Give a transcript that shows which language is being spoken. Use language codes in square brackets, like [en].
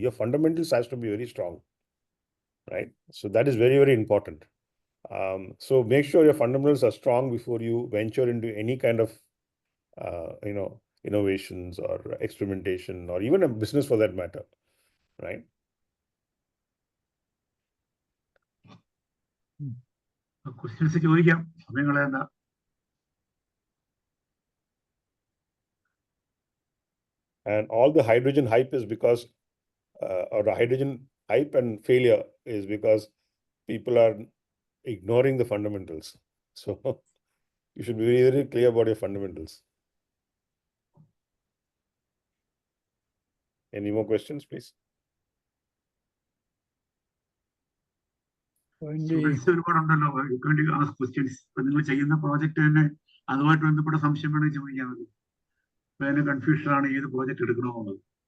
[en] Your fundamentals has to be very strong, right? So that is very, very important. So make sure your fundamentals are strong before you venture into any kind of, innovations or experimentation, or even a business for that matter, right? [ml] Questions ചോദിക്കാം, സമയം കളയണ്ട. [en] And all the hydrogen hype is because, or the hydrogen hype and failure is because people are ignoring the fundamentals. So you should be very, very clear about your fundamentals. Any more questions, please? [ml] Students ഒരുപാടുണ്ടല്ലോ, questions. ഇപ്പൊ നിങ്ങൾ ചെയ്യുന്ന project തന്നെ അതുമായിട്ട് ബന്ധപ്പെട്ട സംശയം വേണമെങ്കിൽ ചോദിക്കാൻ മതി. ഇപ്പൊ അതിന് കൺഫ്യൂഷനാണ് ഏത് പ്രോജക്റ്റ് എടുക്കണമെന്നുള്ളത്.